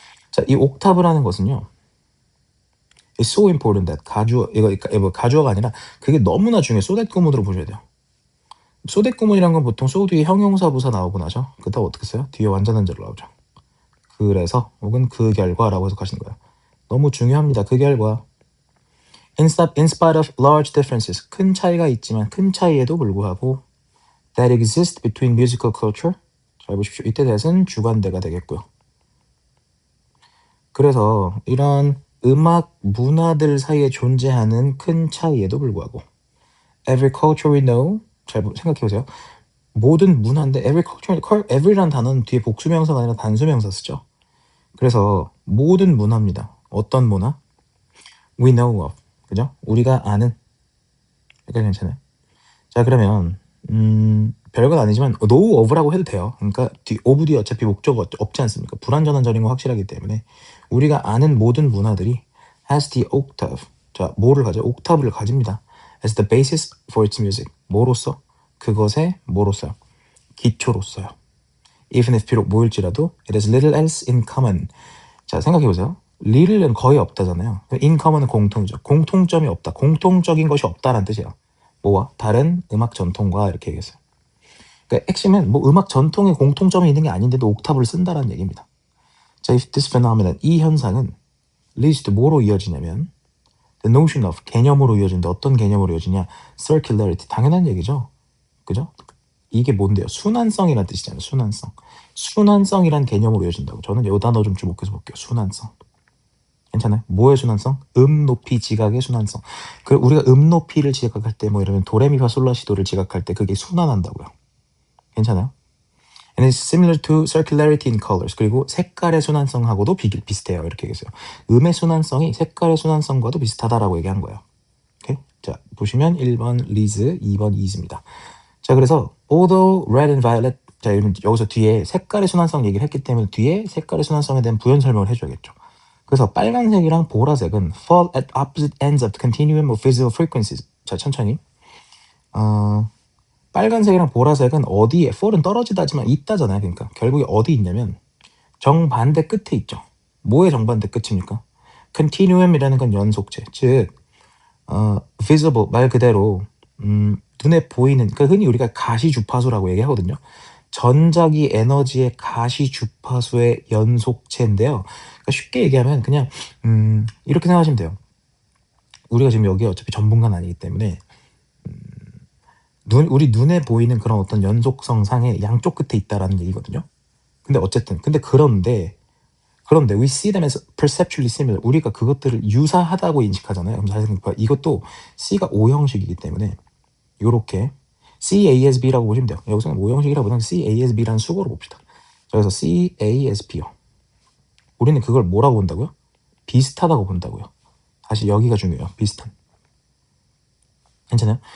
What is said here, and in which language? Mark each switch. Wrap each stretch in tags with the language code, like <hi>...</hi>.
<ko>자, 이 옥타브라는 것은요.</ko> <en>It's so important that</en> <ko>이거 가주어가 아니라 그게 너무나 중요해. so that 구문으로 보셔야 돼요. so that 구문이란 건 보통 so 뒤에 형용사 부사 나오고 나죠. 그다음 어떻게 써요? 뒤에 완전 한자로 나오죠. 그래서 혹은 그 결과라고 해석하시는 거예요. 너무 중요합니다. 그 결과.</ko> <en>In spite of large differences,</en> <ko>큰 차이가 있지만 큰 차이에도 불구하고</ko> <en>that exist between musical culture.</en> <ko>잘 보십시오. 이때 that은 주관대가 되겠고요. 그래서 이런 음악 문화들 사이에 존재하는 큰 차이에도 불구하고</ko> <en>every culture we know.</en> <ko>잘 생각해 보세요. 모든 문화인데 every란 단어는 뒤에 복수명사가 아니라 단수명사 쓰죠. 그래서 모든 문화입니다. 어떤 문화?</ko> <en>We know of.</en> <ko>그죠? 우리가 아는. 그러니까 괜찮아요. 자, 그러면 별건 아니지만 know of라고 해도 돼요. 그러니까 of 뒤에 어차피 목적어 없지 않습니까? 불완전한 절인 확실하기 때문에 우리가 아는 모든 문화들이</ko> <en>has the octave.</en> <ko>자, 뭐를 가져? 옥타브를 가집니다.</ko> <en>as the basis for its music.</en> <ko>뭐로써? 그것의 뭐로써요? 기초로써요.</ko> <en>even if</en> <ko>비록 뭐일지라도</ko> <en>it has little else in common.</en> <ko>자, 생각해보세요. little은 거의 없다잖아요. in common은 공통이죠. 공통점이 없다. 공통적인 것이 없다라는 뜻이에요. 뭐와? 다른 음악 전통과 이렇게 얘기했어요. 그러니까 핵심은 뭐 음악 전통에 공통점이 있는 게 아닌데도 옥타브를 쓴다라는 얘기입니다.</ko> <en>자, if this phenomenon,</en> <ko>이 현상은</ko> <en>leads to</en> <ko>뭐로 이어지냐면</ko> <en>the notion of</en> <ko>개념으로 이어진다. 어떤 개념으로 이어지냐? circularity. 당연한 얘기죠. 그죠? 이게 뭔데요? 순환성이라는 뜻이잖아요. 순환성. 순환성이란 개념으로 이어진다고. 저는 이 단어 좀 주목해서 볼게요. 순환성. 괜찮아요? 뭐의 순환성? 높이, 지각의 순환성. 우리가 높이를 지각할 때 뭐 이러면 도레미파솔라시도를 지각할 때 그게 순환한다고요. 괜찮아요?</ko> <en>And it's similar to circularity in colors.</en> <ko>그리고 색깔의 순환성하고도 비슷해요. 이렇게 얘기했어요. 음의 순환성이 색깔의 순환성과도 비슷하다라고 얘기한 거예요. 오케이? 자, 보시면 1번 리즈, 2번 이즈입니다. 자, 그래서</ko> <en>although red and violet.</en> <ko>자, 여기서 뒤에 색깔의 순환성 얘기를 했기 때문에 뒤에 색깔의 순환성에 대한 부연 설명을 해줘야겠죠. 그래서 빨간색이랑 보라색은</ko> <en>fall at opposite ends of the continuum of visible frequencies.</en> <ko>자, 천천히. 빨간색이랑 보라색은 어디에, fall은 떨어지다지만 있다잖아요. 그러니까 결국에 어디 있냐면 정반대 끝에 있죠. 뭐의 정반대 끝입니까? continuum이라는 건 연속체. 즉 visible 말 그대로 눈에 보이는, 그러니까 흔히 우리가 가시 주파수라고 얘기하거든요. 전자기 에너지의 가시 주파수의 연속체인데요. 그러니까 쉽게 얘기하면 그냥 이렇게 생각하시면 돼요. 우리가 지금 여기 어차피 전문가는 아니기 때문에 우리 눈에 보이는 그런 어떤 연속성 상의 양쪽 끝에 있다라는 얘기거든요. 근데 어쨌든 그런데</ko> <en>we see them as perceptually similar.</en> <ko>우리가 그것들을 유사하다고 인식하잖아요. 그럼 잘 생각해봐. 이것도 C가 O형식이기 때문에 요렇게 CASB라고 보시면 돼요. 여기서는 O형식이라고 보면 CASB라는 수거로 봅시다. 그래서 CASB요. 우리는 그걸 뭐라고 본다고요? 비슷하다고 본다고요. 다시 여기가 중요해요. 비슷한. 괜찮아요?</ko>